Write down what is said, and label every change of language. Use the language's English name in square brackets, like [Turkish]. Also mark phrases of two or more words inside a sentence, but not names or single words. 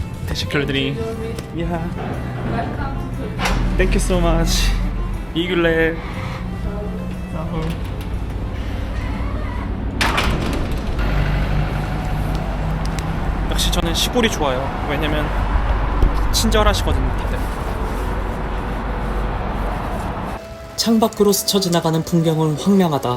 [Turkish] teşekkür ederim. [English] Yeah. Thank you so much. [Turkish] İyi günler. [Korean] 역시 저는 시골이 좋아요. 왜냐면 친절하시거든요, 다들. 창밖으로 스쳐 지나가는 풍경은 황량하다.